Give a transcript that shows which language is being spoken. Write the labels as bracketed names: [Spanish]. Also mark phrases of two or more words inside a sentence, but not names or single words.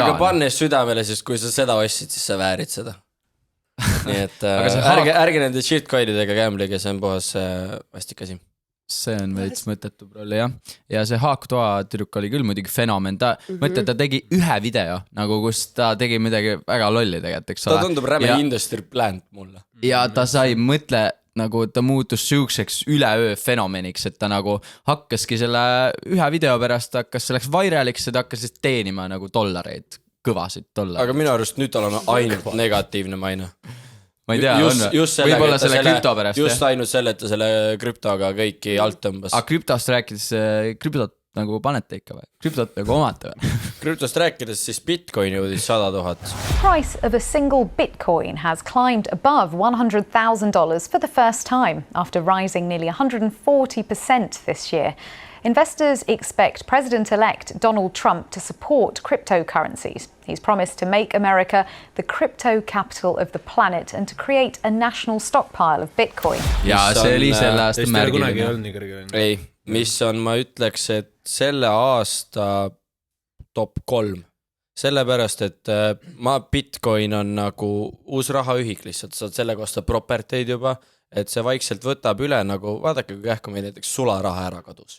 [Estonian] Aga pannes südamele, siis kui sa seda ostsid, siis sa väärid seda. Nii et ärge nende shitcoinidega gamblige, see on puhas vastikasi. See on veits mõttetu prolli, jah. Ja see Hak Tua tüdruk oli küll muidugi fenomen. Mõtle, ta tegi ühe video, nagu kus ta tegi midagi väga lolli tegelikult, eks ole. Ta tundub räme [English] industry plant [Estonian] mulle. Ja ta sai mõtle... nagu ta muutus süükseks üleöö fenomeniks, et ta nagu hakkaski selle ühe video pärast, selleks vairaliks ja ta hakkas teenima nagu dollareid, kõvasid dollareid. Aga minu arust nüüd tal on ainult negatiivne maine. Ma ei tea, võib-olla selle krüpto pärast. Just ainult selle, et ta selle krüptoga kõiki alt tõmbas. Aga krüptost rääkides, krüptot nagu panete ikka või? Krüptot nagu omate või? Krüptost rääkides siis Bitcoin jõudis 100 000. [English] Price of a single Bitcoin has climbed above $100,000 for the first time after rising nearly 140% this year. Investors expect President-elect Donald Trump to support cryptocurrencies. He's promised to make America the crypto capital of the planet and to create a national stockpile of Bitcoin. [Estonian] Ja see oli selle aasta märgiline. Ei, mis on, ma ütleks, et selle aasta top 3. Sellepärast, et Bitcoin on nagu uus rahaühik lihtsalt, saad sellega osta properteid juba, et see vaikselt võtab üle nagu, vaadake kui kähku meil näiteks sularaha ära kadus.